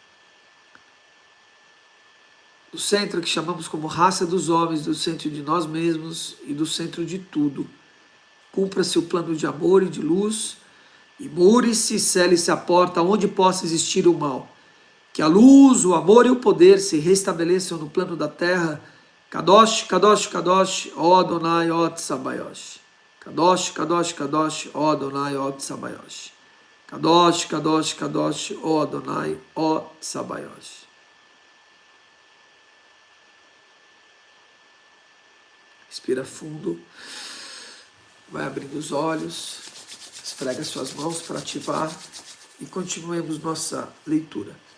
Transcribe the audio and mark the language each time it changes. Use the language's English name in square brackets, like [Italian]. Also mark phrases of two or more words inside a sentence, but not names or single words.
[Portuguese] Do centro que chamamos como raça dos homens, do centro de nós mesmos e do centro de tudo. Cumpra-se o plano de amor e de luz, e mure-se e cele-se a porta onde possa existir o mal. Que a luz, o amor e o poder se restabeleçam no plano da terra. [Hebrew] קדוש, קדוש, קדוש, ó Adonai, ó Tsabayosh. קדוש, קדוש, קדוש, ó Adonai, ó Tsabayosh. קדוש, קדוש, קדוש, ó Adonai, ó Tsabayosh. [Portuguese] Respira fundo, vai abrindo os olhos, esfrega suas mãos para ativar e continuemos nossa leitura.